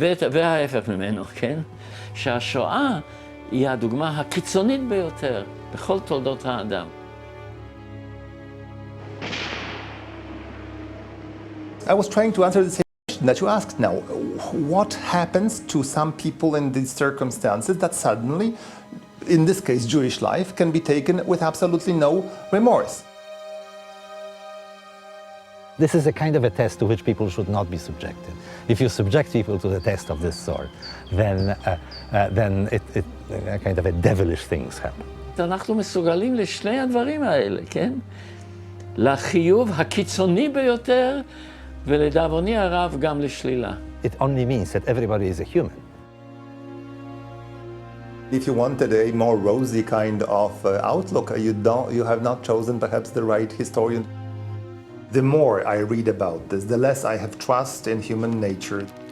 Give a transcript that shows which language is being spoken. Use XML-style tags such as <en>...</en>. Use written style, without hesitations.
<he>וההפך ממנו, כן? שהשואה היא הדוגמה הקיצונית ביותר בכל תולדות האדם.</he> <en>I was trying to answer the same question that you asked now. What happens to some people in these circumstances that suddenly, in this case Jewish life, can be taken with absolutely no remorse? This is a kind of a test to which people should not be subjected. If you subject people to the test of this sort, then kind of a devilish things happen.</en> <he>אנחנו מסוגלים לשני הדברים האלה, כן? לחיוב הקיצוני ביותר, ולדאבוני הרב גם לשלילה.</he> <en>It only means that everybody is a human. If you wanted a more rosy kind of outlook, you have not chosen perhaps the right historian. The more I read about this, the less I have trust in human nature.</en>